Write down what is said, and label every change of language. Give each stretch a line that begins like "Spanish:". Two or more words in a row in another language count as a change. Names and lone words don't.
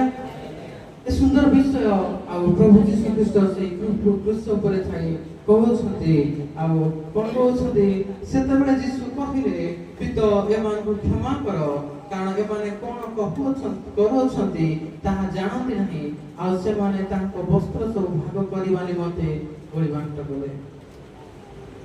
Odia: ଏ ସୁନ୍ଦର ବିଷୟ ଆ ପ୍ରଭୁ ଯୀଶୁ ଖ୍ରୀଷ୍ଟ ସେ କ୍ରୁଶ ଉପରେ ଥାଇ କହୁଛନ୍ତି। ଆଉ କଣ କହୁଛନ୍ତି? ସେତେବେଳେ ଯୀଶୁ କହିଲେ, ପିତା ଏମାନଙ୍କୁ କ୍ଷମା କର, କାରଣ ଏମାନେ କଣ କରୁଛନ୍ତି ତାହା ଜାଣନ୍ତି ନାହିଁ। ଆଉ ସେମାନେ ତାଙ୍କ ବସ୍ତ୍ର ସବୁ ଭାଗ କରିବା ନିମନ୍ତେ ବଳି ବାଣ୍ଟ କଲେ।